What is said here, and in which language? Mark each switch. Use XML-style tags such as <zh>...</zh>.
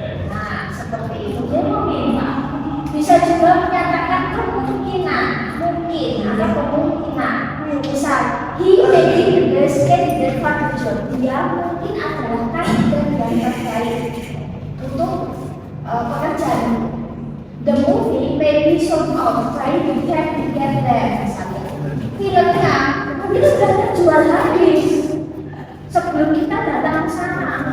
<id>Nah, seperti itu dia meminta. Bisa juga menyatakan kemungkinan, mungkin ada kemungkinan.</id> <en>Misal, he may be the best candidate for the job.</en> <id>Dia mungkin adalah kandidat yang terbaik untuk pekerjaan.</id> <en>The movie may be sold out by the time we get there.</en> <id>Misalnya, filmnya mungkin sudah terjual habis sebelum kita datang ke sana.</id>